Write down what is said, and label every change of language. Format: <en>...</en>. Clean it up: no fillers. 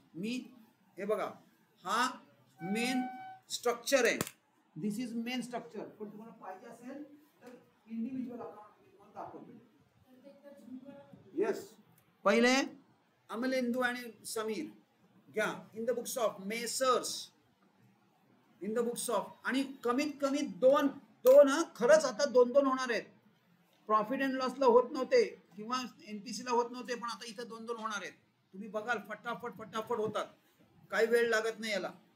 <mr>मी हे बघा, हा मेन स्ट्रक्चर आहे.</mr> <en>This is main structure.</en> <mr>पण तुम्हाला पाहिजे असेल तर इंडिव्हिज्युअल अकाउंट दाखवतो. येस, पहिले अमलेंदू आणि समीर घ्या.</mr> <en>In the books of messrs, in the books of.</en> <mr>आणि कमीत कमी दोन खरंच आता 2 होणार आहेत. प्रॉफिट अँड लॉसला होत नव्हते किंवा एनपीसीला होत नव्हते, पण आता इथं 2 होणार आहेत. तुम्ही बघाल फटाफट होतात, काही वेळ लागत नाही याला.</mr>